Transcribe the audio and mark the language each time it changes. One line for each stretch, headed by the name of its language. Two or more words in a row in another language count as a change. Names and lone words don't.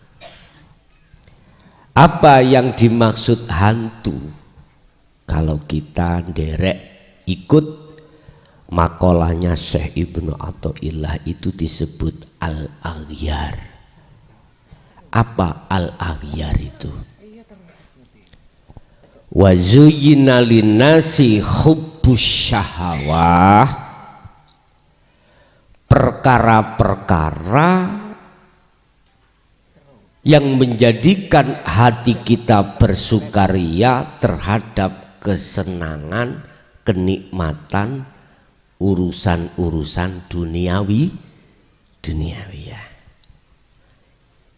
Indonesian: Apa yang dimaksud hantu? Kalau kita derek ikut makolahnya Syekh Ibnu Athaillah itu disebut al-aghyar. Apa al-aghyar itu?
Arabic: وزين للناس حب الشهوات,
Indonesian: perkara-perkara yang menjadikan hati kita bersukaria terhadap kesenangan, kenikmatan, urusan-urusan duniawi ya.